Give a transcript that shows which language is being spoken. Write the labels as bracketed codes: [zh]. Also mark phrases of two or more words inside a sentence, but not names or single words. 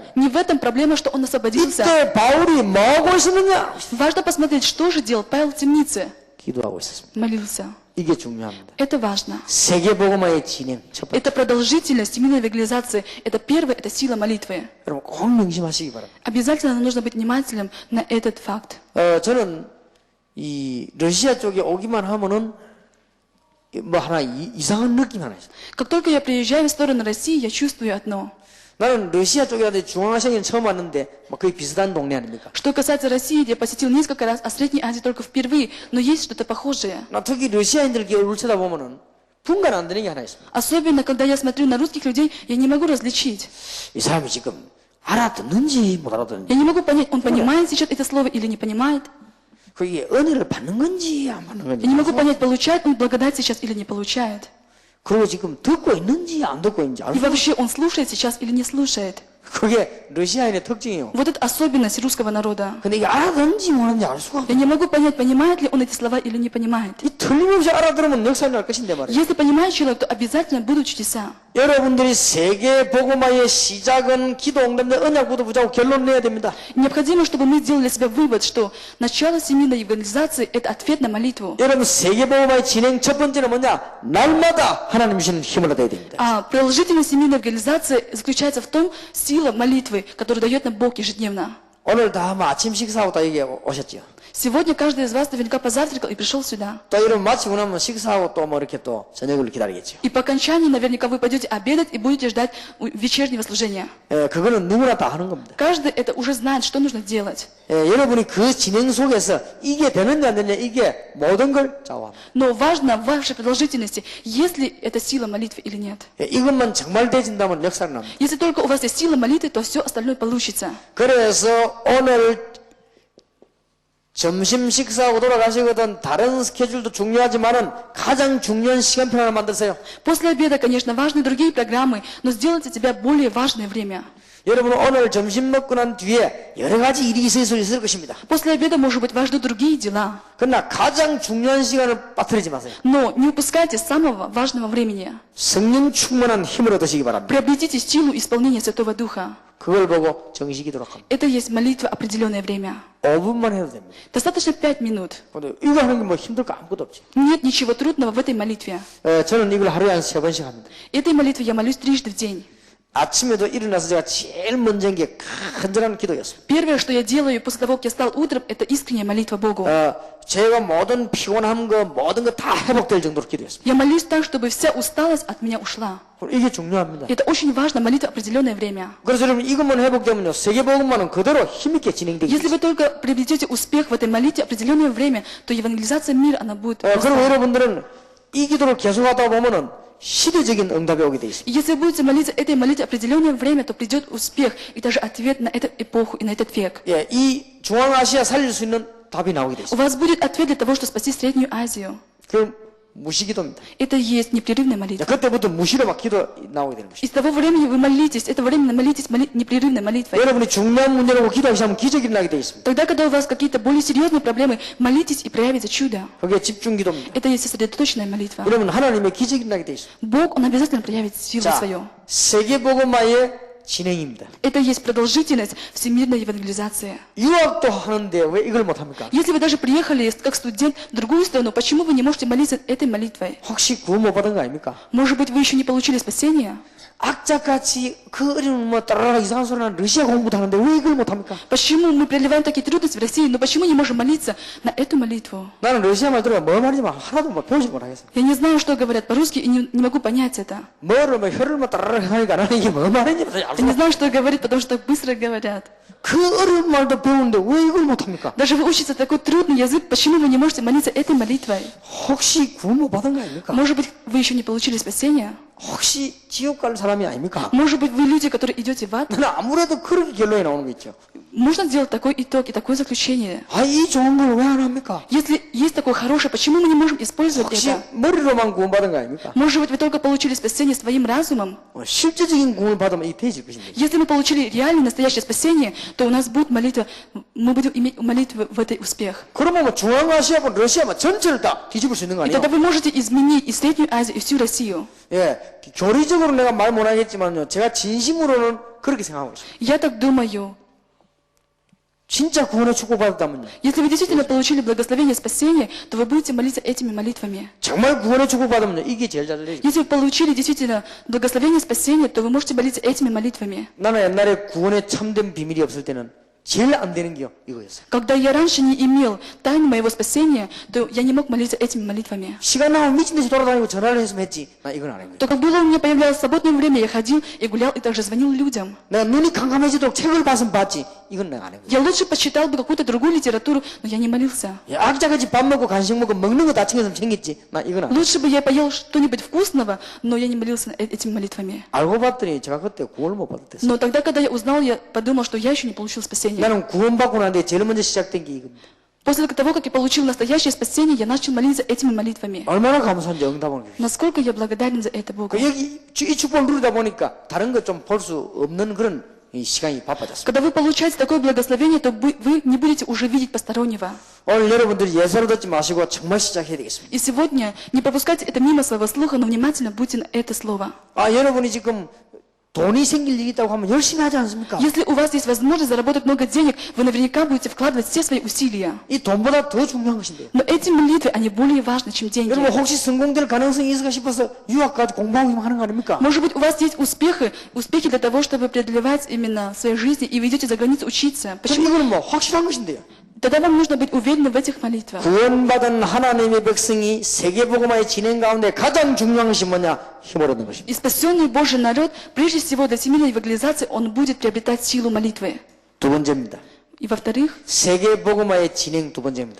[ru] Не в этом проблема, что он освободился. [ko] 이때 바울이 뭐하고 있었느냐? [ru] Важно посмотреть, что же делал Павел в темнице. [ko] 기도하고 있었습니다. [ru] Молился. [ko] 이게 중요합니다. [ru] Это важно. [ko] 세계복음화의 진행 첫 번째. [ru] Это продолжительность семейной евангелизации. Это первое, это сила молитвы. [ko] 여러분 꼭 명심하시기 바랍니다. [ru] Обязательно нам нужно быть внимательным на этот факт. [ko] 저는 이 러시아 쪽에 오기만 하면은 뭐 하나 이상한 느낌 하나 있어요. [ru] Как только я приезжаю в сторону России, я чувствую одно. [ko] 나는 러시아 쪽이라든지 중앙아시아는 처음 왔는데 막 거의 비슷한 동네 아닙니까? [ru] Что касается России, я посетил несколько раз, а Средней Азии только впервые, но есть что-то похожее. [ko] 나 특히 러시아인들 얼굴 쳐다보면은 분간 안 되는 게 하나 있습니다. [ru] Особенно, когда я смотрю на русских людей, я не могу различить. [ko] 이 사람이 지금 알아듣는지 못 알아듣는지 [ru] Я не могу понять, он понимает сейчас это слово или не понимает. [ko] 그게 은혜를 받는 건지 안 받는 건지 [ru] Я не могу понять, получает он благодать сейчас или не получает. [ko] 그리고 지금 듣고 있는지 안 듣고 있는지 알 [ru] И [ko] 수 [ru] вообще, он слушает сейчас или не слушает. [ko] 그게 러시아인의 특징이에요. [ru] Вот это особенность русского народа. [ko] 근데 이게 알아듣는지 모르는지 알 수가 [ru] Я [ko] 없어요. [ru] не могу понять, понимает ли он эти слова или не понимает. [ko] 이 틀림없이 알아들으면 역사를 날 것인데 말이에요. [ru] Если понимает человек, то обязательно будут чудеса. [ko] 여러분들이 세계 복음화의 시작은 기도 응답의 언약부터 붙잡고 결론 내야 됩니다. [ru] Необходимо, чтобы мы сделали для себя вывод, что начало семейной евангелизации – это ответ на молитву. [ko] 여러분 세계 복음화의 진행 첫 번째는 뭐냐? 날마다 하나님 주시는 힘을 얻어야 됩니다. [ru] А продолжительность семейной евангелизации заключается в том, сила молитвы, которую дает нам Бог ежедневно. [ko] 오늘 다 아마 아침 식사하고 다 여기 오셨죠. [ru] Сегодня каждый из вас наверняка позавтракал и пришел сюда. [ko] 또 이런 마치고 나면 식사하고 또 뭐 이렇게 또 저녁을 기다리겠죠. [ru] И по окончании наверняка вы пойдете обедать и будете ждать вечернего служения. [ko] 예, 그거는 누구나 다 하는 겁니다. [ru] Каждый это уже знает, что нужно делать. [ko] 예, 여러분이 그 진행 속에서 이게 되느냐 안 되느냐 이게 모든 걸 좌우합니다. [ru] Но важно в вашей продолжительности, есть ли это сила молитвы или нет. [ko] 예, 이것만 정말 되진다면 역사는 납니다. [ru] Если только у вас есть сила молитвы, то все остальное получится. [ko] 그래서 오늘 점심 식사하고 돌아가시거든 다른 스케줄도 중요하지만은 가장 중요한 시간표 하나 만드세요. [ru] После обеда, конечно, важны другие программы, но сделайте для тебя более важное время. [ko] 여러분 오늘 점심 먹고 난 뒤에 여러 가지 일이 있을 것입니다. [ru] После обеда, может быть, важны другие дела. [ko] 그러나 가장 중요한 시간을 빠뜨리지 마세요. [ru] Но не упускайте самого важного времени. [ko] 성령 충만한 힘을 얻으시기 바랍니다. [ru] Приобретите силу исполнения Святого Духа. [ko] 그걸 보고 정식이도록 합니다. [ru] Это есть молитва определенное время. [ko] 5분만 해도 됩니다. [ru] Достаточно 5 минут. [ko] 근데 이거 하는 게 뭐 힘들 거 아무것도 없지. [ru] Нет ничего трудного в этой молитве. [ko] 저는 이걸 하루에 한 3번씩 합니다. [ru] Этой молитве я молюсь трижды в день. [ko] 아침에도 일어나서 제가 제일 먼저 한 게 간절한 기도였습니다. [ru] Первое, что я делаю после того, как я встал утром, это искренняя молитва Богу. [ko] 제가 모든 피곤함 거 모든 거 다 회복될 정도로 기도했습니다. [ru] Я молюсь так, чтобы вся усталость от меня ушла. [ko] 이게 중요합니다. [ru] Это очень важно, молитва определенное время. [ko] 그래서 여러분 이것만 회복되면요 세계복음만은 그대로 힘있게 진행되기 [ru] Если вы только приобретете успех в этой молитве определенное время, то евангелизация мира, она будет. [ko] 그리고 여러분들은 이 기도를 계속하다 보면은 시대적인 응답이 오게 돼 있습니다. [ru] И если вы будете молиться этой молитве определенное время, то придет успех и даже ответ на эту эпоху и на этот век. [ko] 예, 이 중앙아시아 살릴 수 있는 답이 나오게 돼 [ru] У [ko] 있습니다. [ru] вас будет ответ для того, чтобы спасти Среднюю Азию. [ko] 그 무시기도입니다. [ru] Это и есть непрерывная [ko] 자, [ru] молитва. [ko] 그때부터 무시로 막 기도 на오게 되는 것이죠. [ru] И с того времени вы молитесь, это время молитесь непрерывной молитвой. [ko] 여러분이 중요한 문제라고 기도하기 시작하면 기적이 일어나게 돼 있습니다. [ru] Тогда, когда у вас какие-то более серьезные проблемы, молитесь и проявится чудо. [ko] 그게 집중기도입니다. [ru] Это и есть сосредоточенная молитва. [ko] 여러분 하나님의 기적이 일어나게 돼 있습니다. [ru] Бог, Он обязательно проявит силу [ko] 자, [ru] свою. [ko] 세계복음화의 진행입니다. [ru] Это и есть продолжительность всемирной евангелизации. [ko] 유학도 하는데 왜 이걸 못합니까? [ru] Если вы даже приехали как студент в другую страну, почему вы не можете молиться этой молитвой? [ko] 혹시 구원 못 받은 거 아닙니까? [ru] Может быть, вы еще не получили спасение? [ko] 악자같이 그 어려운 뭐 따라라 이상한 소리 하는 러시아 공부도 하는데 왜 이걸 못합니까? [ru] Почему мы преодолеваем такие трудности в России, но почему не можем молиться на эту молитву? [ko] 나는 러시아 말 들으면 뭐 말인지 하나도 뭐 배우지 못하겠어. [ru] Я не знаю, что говорят по-русски и не могу понять это. [ko] 뭐를 뭐 혀를 뭐 따라라 하니까 나는 이게 뭐 말인지 [ru] Я не знаю, что говорит, потому что так быстро говорят. [ko] 그 어려운 말도 배우는데 왜 이걸 못합니까? [ru] Даже вы учите такой трудный язык, почему вы не можете молиться этой молитвой? [ko] 혹시 구원 못 받은 거 아닙니까? [ru] Может быть, вы еще не получили спасение? [ko] 혹시 지옥 갈 사람이 아닙니까? [ru] Может быть, вы люди, которые идете в ад? [ko] 나는 아무래도 그렇게 결론이 나오는 거 있죠. [ru] Можно сделать такой итог и такое заключение. [ko] 아, 이 좋은 걸 왜 안 합니까? [ru] Если есть такое хорошее, почему мы не можем использовать [ko] 혹시 [ru] это? [ko] 머리로만 구원 받은 거 아닙니까? [ru] Может быть, вы только получили спасение своим разумом? [ko] 실제적인 구원을 받으면 이 되질 것인데. [ru] Если мы получили реальное, настоящее спасение, то у нас будет молитва, мы будем иметь молитву в этой успех. [ko] 그러면 뭐 중앙아시아고 러시아 전체를 다 뒤집을 수 있는 거 [ru] И [ko] 아니에요? [ru] тогда вы можете изменить и Среднюю Азию, и всю Россию. [ko] 예, 교리적으로 내가 말 못하겠지만요, 제가 진심으로는 그렇게 생각하고 있습니다. [ru] Я так думаю. [ko] 진짜 구원의 축복받았다면요, [ru] Если вы действительно получили благословение спасения, то вы будете молиться этими молитвами. [ko] 정말 구원의 축복받으면요, 이게 제일 잘 들려요. [ru] Если вы получили действительно благословение спасения, то вы можете молиться этими молитвами. [ko] 나는 옛날에 구원의 참된 비밀이 없을 때는 제일 안 되는 게 이거였어요. [ru] Когда я раньше не имел тайны моего спасения, то я не мог молиться этими молитвами. [ko] 시간 나면 미친 듯이 돌아다니고 전화를 했으면 했지, 나 이건 안 했거든. [ru] Только было у меня появлялось свободное время, я ходил и гулял, и также звонил людям. [ko] 내가 눈이 캄캄해지도록 책을 봤으면 봤지, 이건 내가 안 했거든. [ru] Я лучше почитал бы какую-то другую литературу, но я не молился. [ko] 악자같이 밥 먹고 간식 먹고 먹는 거 다 챙겼으면 챙겼지, 나 이건 안 했거든. [ru] Лучше бы я поел что-нибудь вкусного, но я не молился этими молитвами. [ko] 알고 봤더니 제가 그때 구원을 못 받았댔어요. [ru] Но тогда, когда я узнал, я подумал, что я еще не получил спасение. [ko] 나는 구원받고 난데 제일 먼저 시작된 게 이겁니다. [ru] После того, как я получил настоящее спасение, я начал молиться этими молитвами. [ko] 얼마나 감사한지 응답한 게. [ru] Насколько я благодарен за это Богу. [ko] 그 여기 이 축복을 누리다 보니까 다른 것 좀 볼 수 없는 그런 이 시간이 바빠졌습니다. [ru] Когда вы получаете такое благословение, то вы не будете уже видеть постороннего. [ko] 오늘 여러분들이 예사로 듣지 마시고 정말 시작해야 되겠습니다. [ru] И сегодня не пропускайте это мимо своего слуха, но внимательно будьте на это слово. [ko] 아, 여러분이 지금 돈이 생길 일이 있다고 하면 열심히 하지 않습니까? [ru] Если у вас есть возможность заработать много денег, вы наверняка будете вкладывать все свои усилия. [ko] 이 돈보다 더 중요한 것인데요. [ru] Но эти молитвы, они более важны, чем деньги. [ko] 여러분 혹시 성공될 가능성이 있을까 싶어서 유학 가서 공부하고 하는 거 아닙니까? [ru] Может быть, у вас есть успехи для того, чтобы преодолевать именно в своей жизни, и вы идете за границу учиться. [ko] 그럼 [ru] Почему? [ko] 이거는 뭐 확실한 것인데요. [ru] Тогда вам нужно быть уверенным в этих молитвах. [ko] 구원받은 하나님의 백성이 세계복음화의 진행 가운데 가장 중요한 것이 뭐냐? 힘을 얻는 것입니다. [ru] И спасенный Божий народ, прежде всего для всемирной евангелизации, он будет приобретать силу молитвы. [ko] 두 번째입니다. [ru] И во-вторых, [ko] 세계복음화의 진행 두 번째입니다.